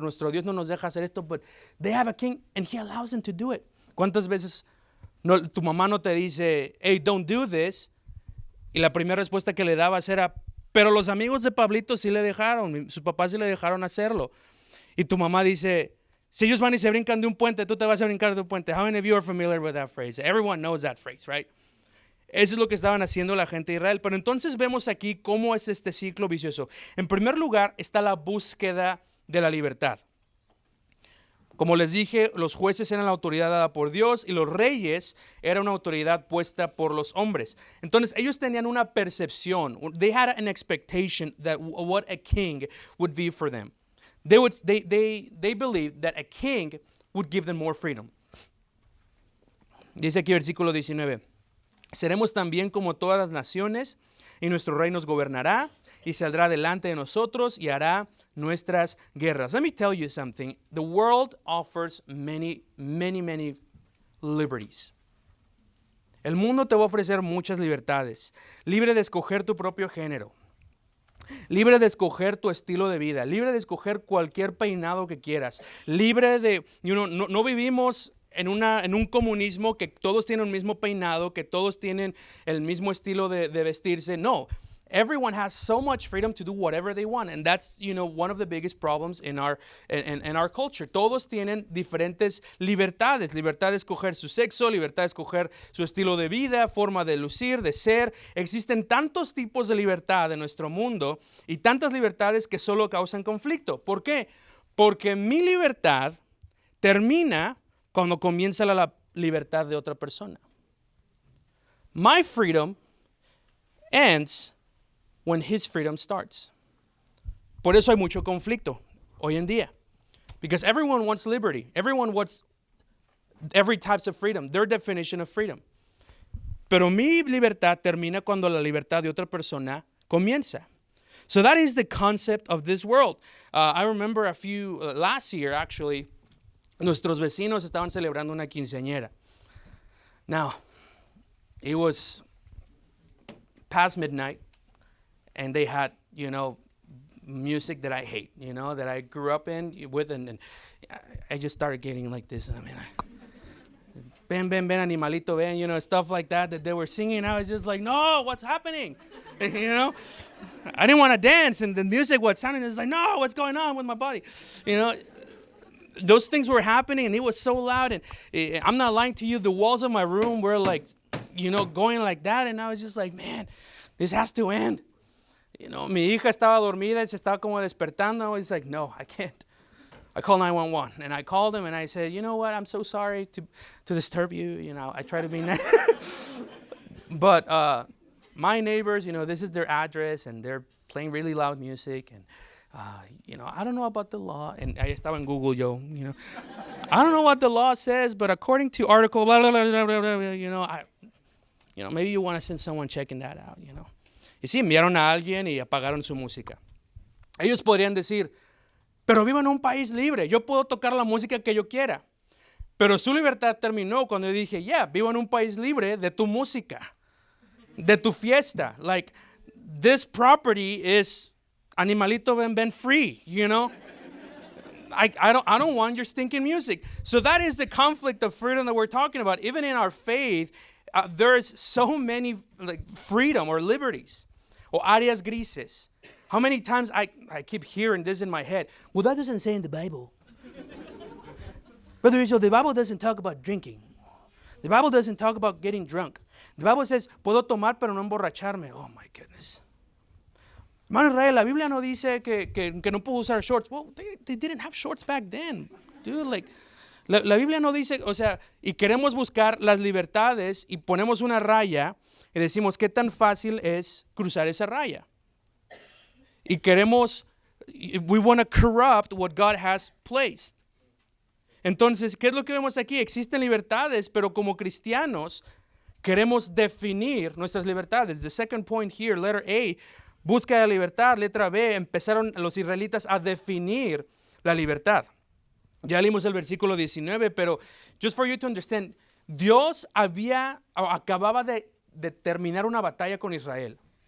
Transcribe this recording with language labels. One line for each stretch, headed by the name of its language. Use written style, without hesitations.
Spanish: Nuestro Dios no nos deja hacer esto,
English: but they have a king and he allows them to do it.
Spanish: ¿Cuántas veces tu mamá no te dice,
English: hey, don't do this?
Spanish: Y la primera respuesta que le dabas era, pero los amigos de Pablito sí le dejaron, sus papás sí le dejaron hacerlo. Y tu mamá dice, si ellos van y se brincan de un puente, tú te vas a brincar de un puente.
English: How many of you are familiar with that phrase? Everyone knows that phrase, right?
Spanish: Eso es lo que estaban haciendo la gente de Israel. Pero entonces vemos aquí cómo es este ciclo vicioso. En primer lugar está la búsqueda de la libertad. Como les dije, los jueces eran la autoridad dada por Dios y los reyes eran una autoridad puesta por los hombres. Entonces ellos tenían una percepción.
English: They had an expectation that what a king would be for them. They believed that a king would give them more freedom.
Spanish: Dice aquí versículo 19. Seremos también como todas las naciones y nuestro rey nos gobernará y saldrá delante de nosotros y hará nuestras guerras.
English: Let me tell you something. The world offers many, many, many liberties.
Spanish: El mundo te va a ofrecer muchas libertades. Libre de escoger tu propio género. Libre de escoger tu estilo de vida. Libre de escoger cualquier peinado que quieras. Libre de, no vivimos en un comunismo que todos tienen el mismo peinado, que todos tienen el mismo estilo de vestirse. No.
English: Everyone has so much freedom to do whatever they want, and that's, one of the biggest problems in our culture.
Spanish: Todos tienen diferentes libertades, libertad de escoger su sexo, libertad de escoger su estilo de vida, forma de lucir, de ser. Existen tantos tipos de libertad en nuestro mundo y tantas libertades que solo causan conflicto. ¿Por qué? Porque mi libertad termina cuando comienza la libertad de otra persona.
English: My freedom ends when his freedom starts.
Spanish: Por eso hay mucho conflicto hoy en día.
English: Because everyone wants liberty. Everyone wants every type of freedom, their definition of freedom.
Spanish: Pero mi libertad termina cuando la libertad de otra persona comienza.
English: So that is the concept of this world. I remember last year actually,
Spanish: nuestros vecinos estaban celebrando una quinceañera.
English: Now, it was past midnight. And they had, music that I hate, that I grew up with. And I just started getting like this. I mean,
Spanish: ven, animalito, ven,
English: stuff like that they were singing. I was just like, no, what's happening? I didn't want to dance. And the music was sounding. It's like, no, what's going on with my body? Those things were happening. And it was so loud. And I'm not lying to you. The walls of my room were like, going like that. And I was just like, man, this has to end.
Spanish: Mi hija estaba dormida y se estaba como despertando.
English: I was like, no, I can't. I called 911 and I called them and I said, you know what? I'm so sorry to disturb you. I try to be nice. But my neighbors, this is their address and they're playing really loud music. And, I don't know about the law. And
Spanish: ahí estaba en Google yo,
English: I don't know what the law says, but according to article, blah, blah, blah, blah, blah, blah, maybe you want to send someone checking that out,
Spanish: Y sí, enviaron a alguien y apagaron su música. Ellos podrían decir, pero vivo en un país libre, yo puedo tocar la música que yo quiera. Pero su libertad terminó cuando yo dije, vivo en un país libre de tu música, de tu fiesta.
English: Like, this property is
Spanish: animalito ven
English: free, I don't want your stinking music. So that is the conflict of freedom that we're talking about. Even in our faith, there's so many freedom or liberties or
Spanish: áreas grises.
English: How many times I keep hearing this in my head. Well, that doesn't say in the Bible. Brother Israel, the Bible doesn't talk about drinking. The Bible doesn't talk about getting drunk. The Bible says,
Spanish: puedo tomar pero no emborracharme.
English: Oh my goodness.
Spanish: Hermano Israel, la Biblia no dice que no puedo usar shorts.
English: Well, they didn't have shorts back then.
Spanish: Dude, La Biblia no dice, y queremos buscar las libertades y ponemos una raya y decimos qué tan fácil es cruzar esa raya.
English: Y we want to corrupt what God has placed.
Spanish: Entonces, ¿qué es lo que vemos aquí? Existen libertades, pero como cristianos queremos definir nuestras libertades.
English: The second point here, letter A,
Spanish: búsqueda de libertad. Letra B, empezaron los israelitas a definir la libertad. Ya leímos el versículo 19, pero
English: just for you to understand,
Spanish: Dios acababa de terminar una batalla con Israel.